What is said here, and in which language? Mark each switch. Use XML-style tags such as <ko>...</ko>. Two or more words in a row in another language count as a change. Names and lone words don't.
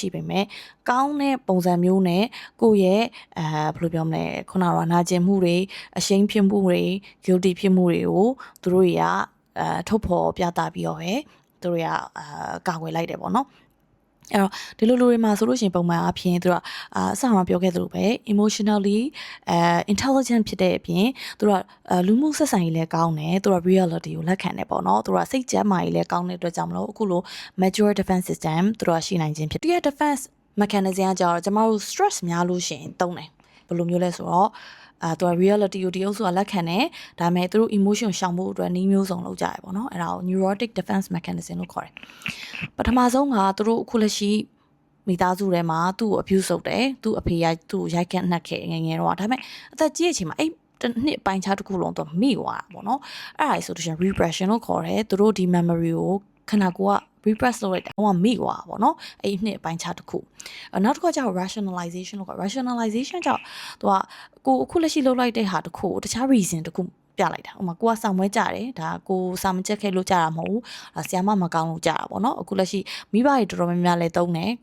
<my>ရှိပေမဲ့ကောင်းတဲ့ပုံစံမျိုးနဲ့ကိုယ့်ရဲ့ဘယ်လိုပြောမလဲခုနကနာကျင်မှုတွေအရှိန်ဖြစ်မှုတွေ guilty ဖြစ်မှု တွေကိုသူတို့တွေကထုတ်ဖော်ပြသပြီးတော့ပဲသူတို့ကကာကွယ်လိုက်တယ်ပေါ့နော်အဲ့တော့ဒီလိုလူတွေမှာဆိုလို့ရှိရင်ပုံမှန်အဖြစ်သူကအစမှာပြောခဲ့သလိုပဲ</my> <en>emotionally intelligent</en> <my>ဖြစ်တဲ့အပြင်သူကလူမှုဆက်ဆံရေးလည်းကောင်းတယ်သူက reality ကိုလက်ခံတယ်ပေါ့နော်သူကစိတ်ကျန်းမာရေးလည်းကောင်းတဲ့အတွက်ကြောင့်မလို့အခုလို</my> <en>mature defense system</en> <my>သူကရှိနိုင်ခြင်းဖြစ်တယ်ဒီ</my> <en>defense mechanism</en> <my>ကကြတော့ကျမတို့ stress များလို့ရှိရင်သုံးတယ် ဘယ်လိုမျိုးလဲဆိုတော့သူက reality ကိုဒီအုပ်စုကလက်ခံတယ်ဒါပေမဲ့သူတို့ emotion ရှောင်ဖို့အတွက်နည်းမျိုးစုံလုပ်ကြရပေါ့နော်အဲ့ဒါကို</my> <en>neurotic defense mechanism</en> <my>လို့ခေါ်တယ်ပထမဆုံးကသူတို့အခုလက်ရှိ မိသားစုထဲမှာသူ့ကို abuse လုပ်တယ်သူ့အဖေကသူ့ကိုရိုက်ခတ်နှက်ခဲ့ငယ်ငယ်တော့ဒါပေမဲ့အသက်ကြီးတဲ့အချိန်မှာအဲ့တစ်နှစ်ပိုင်းခြားတစ် ခုလုံးတော့မိသွားတာပေါ့နော်အဲ့ဒါဆိုလို့ရှိရင် repression လို့ခေါ်တယ်သူတို့ဒီ memory ကိုခန္ဓာကိုယ်က repress လုပ်လိုက်တာဟိုကမိသွားပါတော့အဲ့ဒီနှစ်အပိုင်းခြားတစ်ခုနောက်တစ်ခုကကျတော့ rationalization လို့ခေါ် rationalization ကြောင့်သူကကိုအခုလက်ရှိလုပ်လိုက်တဲ့ဟာတစ်ခုတခြား reason တစ်ခုပြလိုက်တာဥပမာကိုကဆောင်မွဲကြတယ်ဒါကိုစာမချက်ခဲ့လို့ကြတာမဟုတ်ဘူးဆရာမကောင်းလို့ကြတာပေါ့နော်အခုလက်ရှိမိဘတွေတော်တော်များများလည်းသုံးတယ်</my>